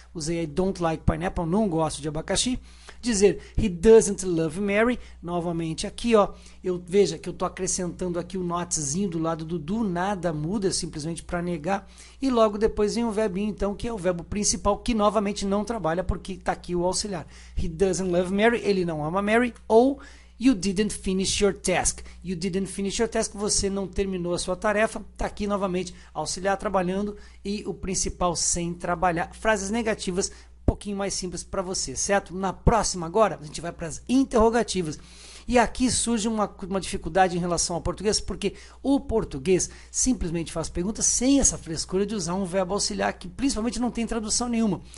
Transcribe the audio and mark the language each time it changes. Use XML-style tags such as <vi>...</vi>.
<pt>Usei</pt> <en>I don't like pineapple,</en> <pt>não gosto de abacaxi. Dizer</pt> <en>he doesn't love Mary,</en> <pt>novamente aqui, ó, veja que eu estou acrescentando aqui o notzinho do lado do do, nada muda, simplesmente para negar, e logo depois vem o verbinho, então, que é o verbo principal, que novamente não trabalha, porque está aqui o auxiliar.</pt> <en>He doesn't love Mary,</en> <pt>ele não ama Mary, ou</pt> <en>you didn't finish your task. You didn't finish your task,</en> <pt>você não terminou a sua tarefa, está aqui novamente, auxiliar trabalhando, e o principal sem trabalhar. Frases negativas, pouquinho mais simples para você, certo? Na próxima agora, a gente vai para as interrogativas. E aqui surge uma dificuldade em relação ao português, porque o português simplesmente faz perguntas sem essa frescura de usar um verbo auxiliar, que principalmente não tem tradução nenhuma.</pt>